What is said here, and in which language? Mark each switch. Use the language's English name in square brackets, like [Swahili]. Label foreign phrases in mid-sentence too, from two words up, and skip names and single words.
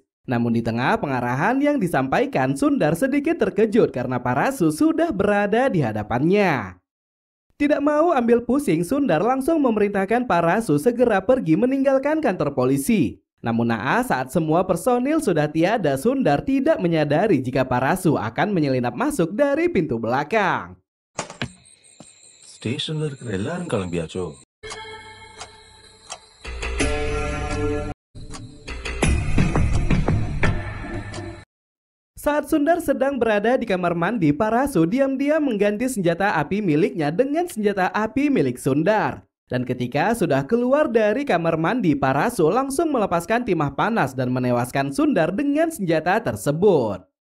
[Indonesian] Namun di tengah pengarahan yang disampaikan, Sundar sedikit terkejut karena Parasu sudah berada di hadapannya. Tidak mau ambil pusing, Sundar langsung memerintahkan Parasu segera pergi meninggalkan kantor polisi. Namun naas saat semua personil sudah tiada, Sundar tidak menyadari jika Parasu akan menyelinap masuk dari pintu belakang. [Tamil] ஸ்டேஷன்ல இருக்கிற எல்லாரும் கிளம்பியாச்சோ? [Indonesian] Saat Sundar sedang berada di kamar mandi, Parasu diam-diam mengganti senjata api miliknya dengan senjata api milik Sundar. Dan ketika sudah keluar dari kamar mandi, Parasu langsung melepaskan timah panas dan menewaskan Sundar dengan senjata tersebut.